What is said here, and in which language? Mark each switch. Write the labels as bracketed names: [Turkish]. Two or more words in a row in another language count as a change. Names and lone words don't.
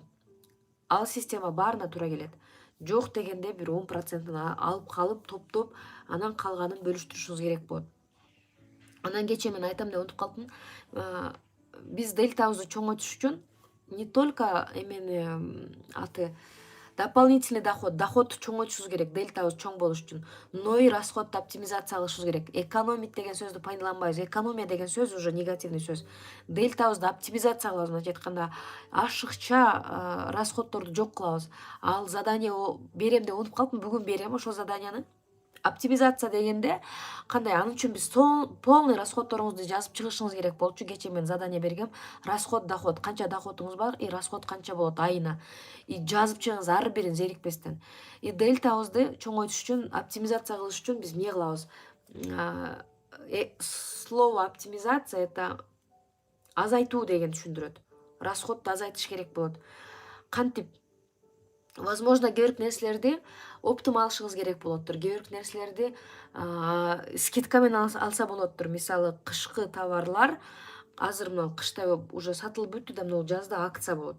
[Kyrgyz] Ал система баарына туура келет. Жок дегенде бир 10%-ын алып калып, топтоп, анан калганын бөлүштүрүшүңүз керек болот. Анан кечээ мен айтам деп унутуп калдым. Биз дельтабызды чоңойтуш үчүн [Russian] не только [Kyrgyz] эмени аты дополнительный доходду чоңойтушубуз керек, дельтабыз чоң болуш үчүн, [Russian] но и [Kyrgyz] расходду оптимизация кылышыбыз керек. Экономить деген сөздү пайдаланбайбыз. Экономия деген сөз [Russian] уже негативный [Kyrgyz] сөз. Дельтабызды оптимизация кылабыз, мындайча айтканда, ашыкча расходдорду жок кылабыз. Ал задание берем деп унутуп калыптым, бүгүн берем ошол заданияны. Оптимизация дегенде кандай, анын үчүн биз полный расходдоруңузду жазып чыгышыңыз керек болчу. Кечээ мен задание бергем. Расход, доход, канча доходуңуз бар и расход канча болот айына. И жазып чыгыңыз ар бирин зерикпестен. И дельтабызды чоңойтуш үчүн, оптимизация кылыш үчүн биз эмне кылабыз? [Russian] Слово оптимизация это [Kyrgyz] азайтуу дегенди түшүндүрөт. Расходду азайтыш керек болот. Кантип? Возможно, кээ бир нерселерди оптум алышыңыз керек болоттур. Кээ бир нерселерди скидка менен алса болоттур. Мисалы, кышкы товарлар азыр мына кышта уже сатылып бүттү да, мына жазда акция болот.